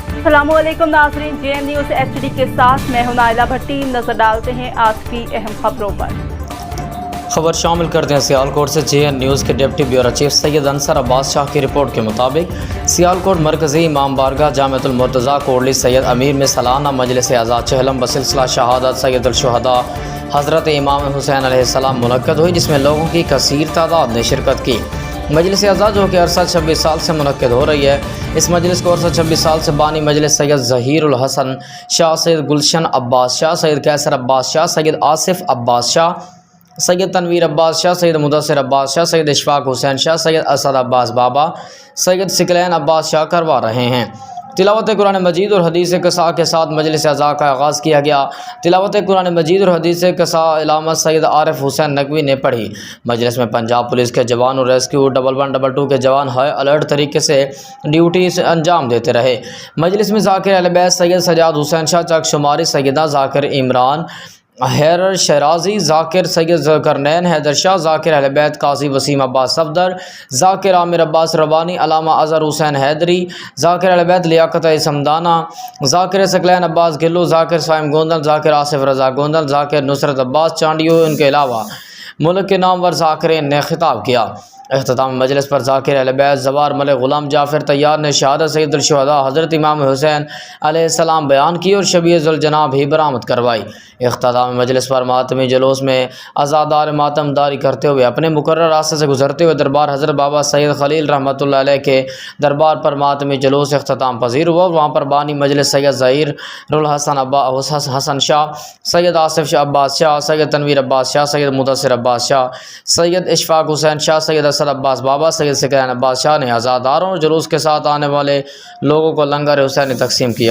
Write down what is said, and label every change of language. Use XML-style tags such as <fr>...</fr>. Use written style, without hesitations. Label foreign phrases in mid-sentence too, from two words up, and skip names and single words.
<ur>السلام علیکم ناظرین، JN نیوز HD کے ساتھ میں ہوں نائلہ بھٹی. نظر ڈالتے ہیں آج کی اہم خبروں پر. خبر شامل کرتے ہیں سیالکوٹ سے. JN نیوز کے</ur> <en>deputy bureau chief</en> <ur>سید انصر عباس شاہ کی رپورٹ کے مطابق سیالکوٹ مرکزی امام بارگاہ جامعۃ المرتضیٰ کوٹلی سید امیر میں سالانہ مجلس آزاد چہلم بسلسلہ شہادت سید الشہداء حضرت امام حسین علیہ السلام منعقد ہوئی، جس میں لوگوں کی کثیر تعداد نے شرکت کی. مجلس آزاد جو کہ عرصہ 26 سال سے منعقد ہو رہی ہے، اس مجلس کو عرصہ 26 سال سے بانی مجلس سید ظہیر الحسن شاہ، سید گلشن عباس شاہ، سید قیصر عباس شاہ، سید آصف عباس شاہ، سید تنویر عباس شاہ، سید مدثر عباس شاہ، سید اشفاق حسین شاہ، سید اسد عباس بابا، سید ثقلین عباس شاہ کروا رہے ہیں. تلاوت قرآن مجید اور حدیث کسا کے ساتھ مجلس آزاد کا آغاز کیا گیا. تلاوت قرآن مجید اور حدیث کسا علامت سید عارف حسین نقوی نے پڑھی. مجلس میں پنجاب پولیس کے جوان اور ریسکیو 1122 کے جوان और रेस्क्यू 1122 के जवान</ur> <en>high alert</en> <ur>طریقے سے ڈیوٹی سے انجام دیتے رہے. مجلس میں ذاکر اہل بیت سید سجاد حسین شاہ چک شماری، سیدہ ذاکر عمران ہیر شرازی، ذاکر سید ذکرنین حیدر شاہ، ذاکر اہل بیت قاضی وسیم عباس صفدر، ذاکر عامر عباس ربانی، علامہ اظہر حسین حیدری، ذاکر اہل بیت لیاقت سمدانہ، ذاکر ثقلین عباس گلو، ذاکر صائم گوندل، ذاکر آصف رضا گوندل، ذاکر نصرت عباس چانڈیو, ان کے علاوہ ملک کے نامور ذاکرین نے خطاب کیا. اختتام مجلس پر ذاکر اہل بیت زوار ملک غلام جعفر طیار نے شہادت سید الشہداء حضرت امام حسین علیہ السلام بیان کی اور شبیہ ذوالجناح بھی برآمد کروائی. اختتام مجلس پر ماتمی جلوس میں عزادار ماتمداری کرتے ہوئے اپنے مقرر راستے سے گزرتے ہوئے دربار حضرت بابا سید خلیل رحمۃ اللہ علیہ کے دربار پر ماتمی جلوس اختتام پذیر ہوا. وہاں پر بانی مجلس سید ظہیر الحسن شاہ، سید آصف شاہ عباس شاہ، سید تنویر عباس شاہ، سید مدثر عباس شاہ، سید اشفاق حسین شاہ، سید اسد عباس بابا، سید ثقلین عباس شاہ نے عزاداروں اور جلوس کے ساتھ آنے والے لوگوں کو لنگر حسینی تقسیم کیا.</ur>